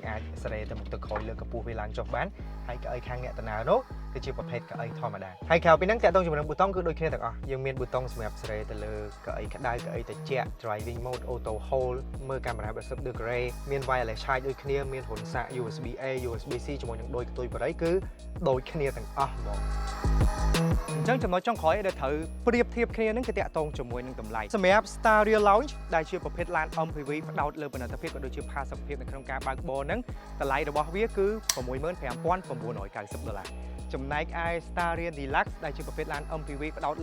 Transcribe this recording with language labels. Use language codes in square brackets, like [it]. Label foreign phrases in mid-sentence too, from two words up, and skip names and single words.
[km] អាចសេរីទៅមុខទៅក្រោយលើកកម្ពស់វាឡើងចុះបានហើយកៅអីខាងអ្នកដំណើរនោះគឺជាប្រភេទកៅអីធម្មតាហើយក្រៅពីហ្នឹងតាក់ទងជាមួយនឹងប៊ូតុងគឺដូចគ្នាទាំងអស់យើងមានប៊ូតុងសម្រាប់សេរីទៅលើកៅអីក្តៅកៅអីត្រជាក់ [en] driving mode auto hold [km] មើលកាមេរ៉ា360 degree មាន [en] wireless charge [km] ដូចគ្នាមានហ៊ុនសាក USB A USB C ជាមួយនឹងដូចកតុយបរិយគឺដូចគ្នាទាំងអស់ហ្មងអញ្ចឹងចំណុចចុងក្រោយដែលត្រូវប្រៀបធៀបគ្នានឹងគឺតាក់ទងជាមួយនឹងតម្លៃសម្រាប់ Staria Lounge ដែល ជាប្រភេទឡាន MPV ផ្ដោតលើបណ្ឌិតភាពក៏ដូចជាផាសុកភាពនៅក្នុងការបើកបរហ្នឹងតម្លៃរបស់វាគឺ $65,990 ចំណែកឯ Staria Deluxe ដែលជាប្រភេទឡាន MPV ផ្ដោត